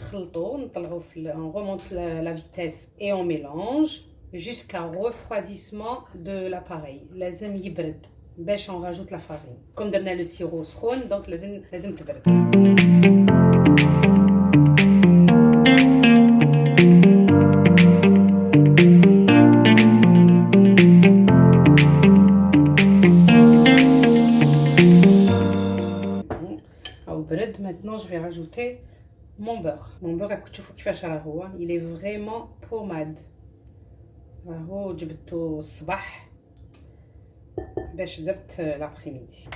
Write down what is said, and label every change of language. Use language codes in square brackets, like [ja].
[fr] On remonte la vitesse et on mélange jusqu'à refroidissement de l'appareil. [ar] لازم يبرد باش [fr] on rajoute la farine. [ar] Comme درنا [fr] le sirop [ar] سخون donc لازم تبرد. [fr] Maintenant, je vais rajouter mon beurre. Mon beurre, il est vraiment pommade. [ar] راهو جبته الصباح باش درت [fr] l'après-midi.